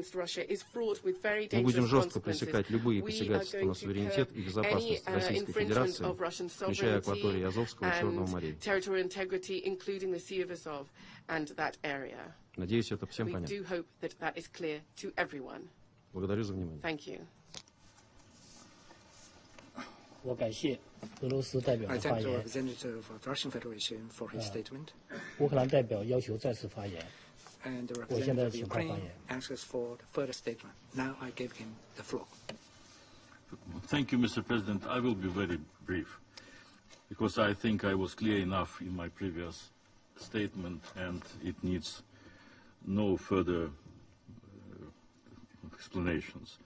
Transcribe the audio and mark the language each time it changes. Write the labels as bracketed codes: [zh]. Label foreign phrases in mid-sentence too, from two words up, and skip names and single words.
[ru] Мы будем жестко пресекать любые посягательства на суверенитет и безопасность Российской Федерации, включая акватории Азовского и Черного морей. Надеюсь, это всем понятно. Благодарю за внимание. [zh] 我感谢俄罗斯代表的发言。乌克兰代表要求再次发言。我现在请他发言。 [en] Thank you, Mr. President. I will be very brief, because I think I was clear enough in my previous statement, and it needs no further explanations.